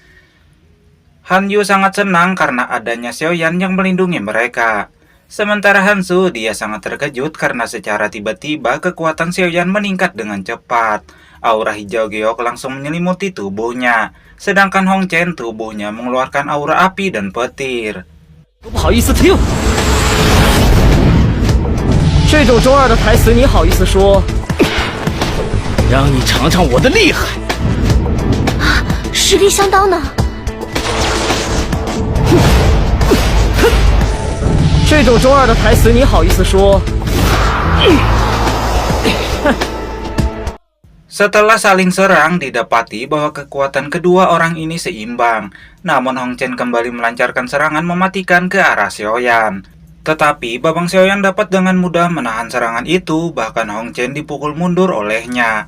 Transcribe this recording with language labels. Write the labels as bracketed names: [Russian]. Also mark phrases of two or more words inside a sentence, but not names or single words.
[Indonesian] Hanyu sangat senang karena adanya Xiaoyan yang melindungi mereka. Sementara Hansu dia sangat terkejut karena secara tiba-tiba kekuatan Xiaoyan meningkat dengan cepat. Aura hijau giok langsung menyelimuti tubuhnya. Sedangkan Hongchen tubuhnya mengeluarkan aura api dan petir. [Chinese] 都不好意思听，这种中二的台词你好意思说？让你尝尝我的厉害。实力相当呢。这种中二的台词你好意思说？ [Indonesian] Setelah saling serang, didapati bahwa kekuatan kedua orang ini seimbang. Namun Hongchen kembali melancarkan serangan mematikan ke arah Xiaoyan. Tetapi babang Xiaoyan dapat dengan mudah menahan serangan itu, bahkan Hongchen dipukul mundur olehnya.